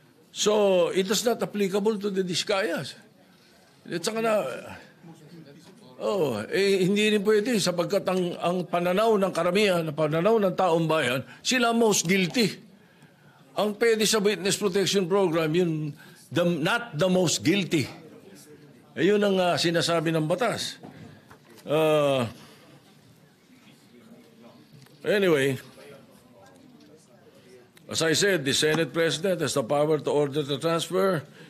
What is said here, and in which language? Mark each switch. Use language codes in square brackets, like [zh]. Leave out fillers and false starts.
[en] So, it is not applicable to the Discayas. [tl] At saka na, hindi rin pwede sapagkat ang pananaw ng karamihan, ang pananaw ng taong bayan, sila [en] most guilty. [tl] Ang pwede sa Witness Protection Program, yun, [en] not the most guilty. [tl] Ayun ang sinasabi ng batas. [en] Anyway, as I said, the Senate President has the power to order the transfer.